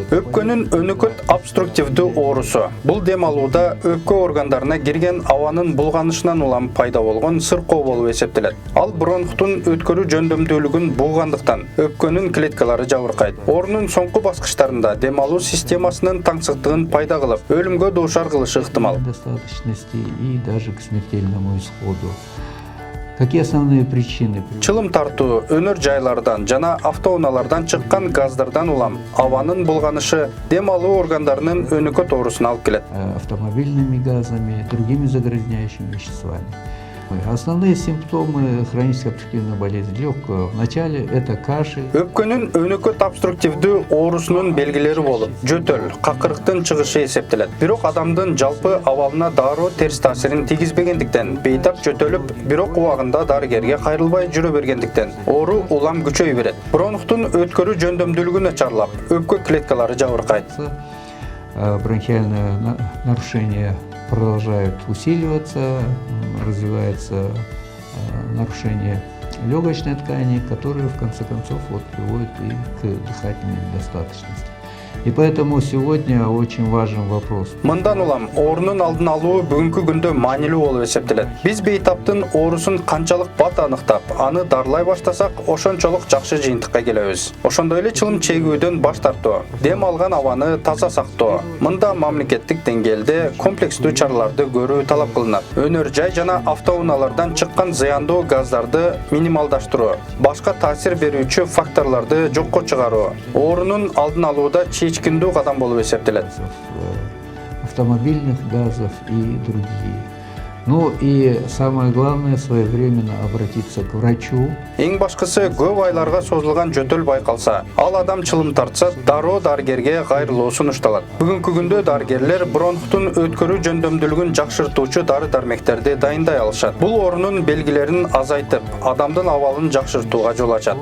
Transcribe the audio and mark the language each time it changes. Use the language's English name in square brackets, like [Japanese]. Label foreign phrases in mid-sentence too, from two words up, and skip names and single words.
[Kyrgyz] Өпкөнүн өнөкөт обструктивдүү оорусу. Бул дем алууда өпкө органдарына кирген абанын булганышынан улам пайда болгон сыркоо болуп эсептелет. Ал бронхтун өткөрүү жөндөмдүүлүгүн бугандыктан өпкөнүн клеткалары жабыркайт. Оорунун соңку баскычтарында дем алуу системасынын таңсыктыгын пайда кылып, өлүмгө дуушар кылышы ыктымал. [Russian] Достаточности и даже к смертельному исходу. Какие основные причины? [Kyrgyz] Чылым тартуу, өнөр жайлардан жана автоунаалардан чыккан газдардан улам абанын булганышы дем алуу органдарынын өнөкөт оорусуна алып келет. [Russian] Автомобильными газами, другими загрязняющими веществами. Основные симптомы хронической обструктивной болезни легкого. Вначале это кашель. [Kyrgyz] Өпкөнүн өнөкөт обструктивдүү оорусунун белгилери болуп, жөтөл, какырыктын чыгышы эсептелет. Бирок адамдын жалпы абалына дароо терс таасирин тийгизбегендиктен, бейтап жөтөлүп, бирок убагында дарыгерге кайрылбай жүрө бергендиктен, оору улам күчөй берет. Бронхтун өткөрүү жөндөмдүүлүгү начарлап, өпкө клеткалары жабыркайт. [Russian] Бронхиальные нарушения продолжают усиливаться, развивается нарушение легочной ткани, которые в конце концов приводят и к дыхательной недостаточности. И поэтому сегодня очень важен вопрос. [Kyrgyz] Мындан улам оорунун алдын алуу бүгүнкү күндө маанилүү болуп эсептелет. Биз бейтаптын оорусун канчалык бат аныктап, аны дарылай баштасак, ошончолук жакшы жыйынтыкка келебиз. Ошондой эле чылым чегүүдөн баш тартуу, дем алган абаны таза сактоо. Мында мамлекеттик деңгээлде комплекстүү чараларды көрүү талап кылынат. Өнөр жай жана автоунаалардан чыккан зыяндуу газдарды минималдаштыруу, башка таасир берүүчү факторлорду жокко чыгаруу, оорунун алдын алууда чечкиндүү кадам болуп эсептелет. [Russian] Автомобильных газов и другие. Ну и самое главное, своевременно обратиться к врачу. [Kyrgyz] Эң башкысы көп айларга созулган жөтөл байкалса, ал адам чылым тартса, дароо дарыгерге кайрылуу сунушталат. Бүгүнкү күндө дарыгерлер бронхтун өткөрүү жөндөмдүүлүгүн жакшыртуучу дары-дармектерди дайындай алышат. Бул оорунун белгилерин азайтып, адамдын абалын жакшыртууга жол ачат.